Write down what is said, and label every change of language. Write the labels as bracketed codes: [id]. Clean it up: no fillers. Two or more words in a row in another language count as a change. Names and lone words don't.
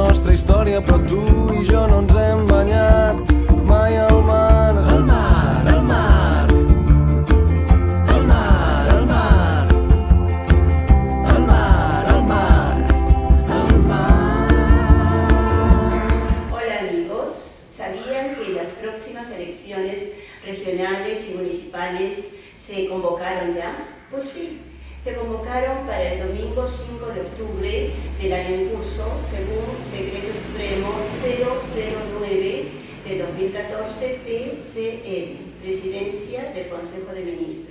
[ca] nostra història, però tu i jo no ens hem banyat mai al mar. Al mar, al mar, al mar, al mar, al mar, al mar, al mar. [es] Hola amigos, ¿sabían que las próximas elecciones regionales y municipales se convocaron ya? Pues sí. Se convocaron para el domingo 5 de octubre del año en curso, según Decreto Supremo 009 de 2014 PCM, Presidencia del Consejo de Ministros.